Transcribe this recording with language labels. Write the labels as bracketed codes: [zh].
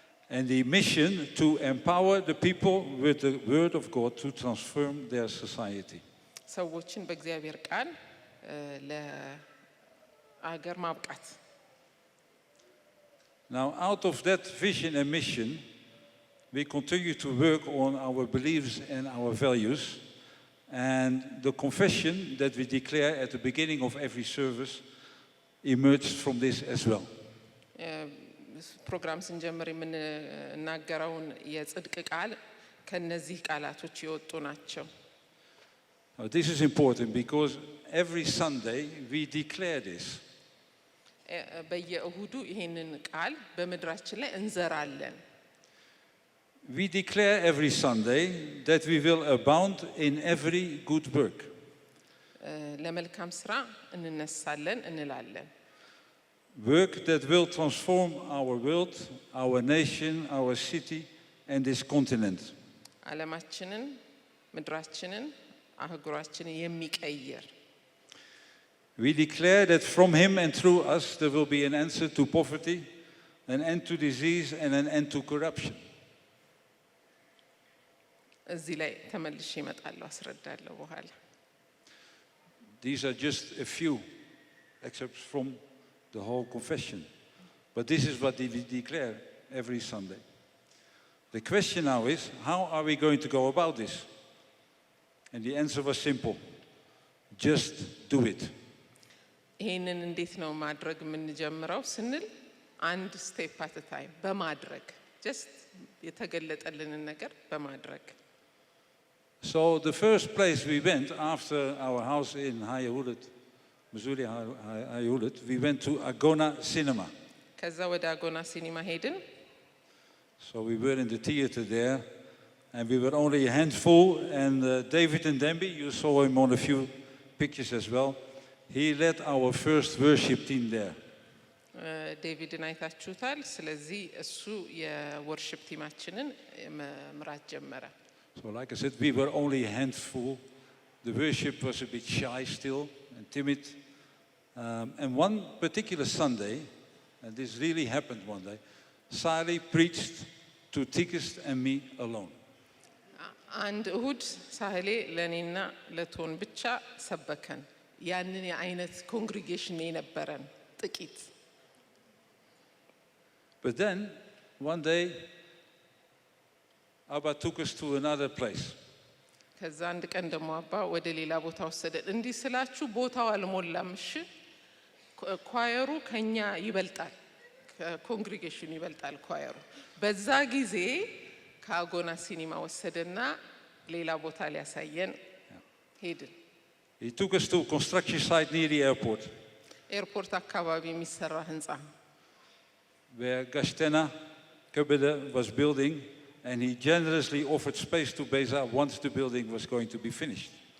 [en] And the mission to empower the people with the word of God to transform their society. [am] ሰዎችን በእግዚአብሔር ቃል ለአገር ማብቃት [en] Now out of that vision and mission we continue to work on our beliefs and our values and the confession that we declare at the beginning of every service emerged from this as well. [am] ፕሮግራም ስንጀምር የምንናገረውን የጽድቅ ቃል ከነዚህ ቃላቶች የወጡ ናቸው [en] This is important because every Sunday we declare this. [am] በየእሁዱ ይሄንን ቃል በምድራችን ላይ እንዘራለን። [en] We declare every Sunday that we will abound in every good work. [am] ለመልካም ስራ እንነሳለን እንላለን። [en] Work that will transform our world, our nation, our city, and this continent. [am] ዓለማችንን፣ ምድራችንን፣ አህጉራችንን የሚቀይር [en] We declare that from him and through us there will be an answer to poverty, an end to disease, and an end to corruption. [am] እዚህ ላይ ተመልሼ እመጣለሁ፣ አስረዳለሁ በኋላ። [en] These are just a few excerpts from the whole confession. But this is what we declare every Sunday. The question now is, how are we going to go about this? And the answer was simple. Just do it. [am] ይሄንን እንዴት ነው ማድረግ የምንጀምረው ስንል [en] አንድ ስቴፕ አት ታይም [am] በማድረግ [en] just [am] የተገለጠልንን ነገር በማድረግ [en] So the first place we went after our house in Hayahulet, Missouri Hayahulet, we went to Agona Cinema. [am] ከዛ ወደ አጎና ሲኒማ ሄድን። [en] So we were in the theater there, and we were only a handful, and David and Demby, you saw him on a few pictures as well. He led our first worship team there. [am] ዴቪድን አይታችሁታል። ስለዚህ እሱ የወርሺፕ ቲማችንን መምራት ጀመረ። [en] So like I said, we were only a handful. The worship was a bit shy still and timid. And one particular Sunday, and this really happened one day, Sally preached to Tikist and me alone. [am] አንድ እሁድ ሳህሌ ለእኔና ለቶን ብቻ ሰበከን። ያንን የአይነት ኮንግሪጌሽን የነበረን ጥቂት። [en] But then, one day, Abba took us to another place. [am] ከዛ አንድ ቀን ደግሞ አባ ወደ ሌላ ቦታ ወሰደን። እንዲህ ስላችሁ ቦታው አልሞላም። እሺ ኳየሩ ከኛ ይበልጣል፣ ኮንግሪጌሽን ይበልጣል ኳየሩ። በዛ ጊዜ ከአጎና ሲኒማ ወሰደና ሌላ ቦታ ሊያሳየን ሄድን። [en] He took us to a construction site near the airport, [am] ኤርፖርት አካባቢ የሚሰራ ህንጻ [en] where Gastena Kabede was building, and he generously offered space to Beza once the building was going to be finished.